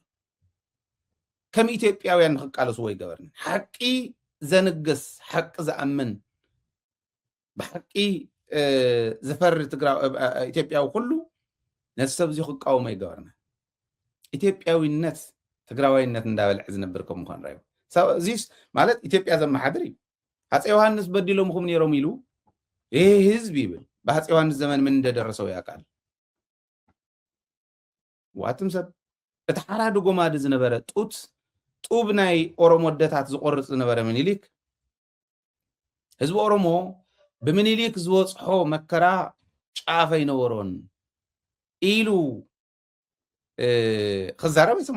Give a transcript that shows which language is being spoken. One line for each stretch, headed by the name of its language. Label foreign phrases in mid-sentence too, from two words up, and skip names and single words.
Tigrinya: ከም ኢትዮጵያውያን ንኽቃለስዎ ይገበርና ሓቂ ዘንግስ ሓቂ ዝኣምን ብሓቂ ዝፈሪ ኢትዮጵያዊ ኩሉ ነቲ ሰብ እዚ ክቃወሞ ይገበርና ኢትዮጵያዊነት ትግራዋይነት እንዳበልዕ ዝነብር ከም ምዃን ራእዩ እዚስ ማለት ኢትዮጵያ ዘመሓድር እዩ ሃፄ ዮሐንስ በዲሎምኩም ነይሮም ኢሉ
Amharic: ይህ ህዝብ
Tigrinya: ይብል
Amharic: በሃፄ ዮሐንስ ዘመን ምን እንደደረሰው ያውቃል
Tigrinya: ዋትም ሰብ እቲ ሓራዲ ጎማዲ ዝነበረ ጡብ ናይ ኦሮሞ ደታት ዝቆርጽ ዝነበረ ምኒልክ ህዝቢ ኦሮሞ ብምኒልክ ዝወጽሖ መከራ ጫፍ ኣይነበሮን ኢሉ ክዛረብ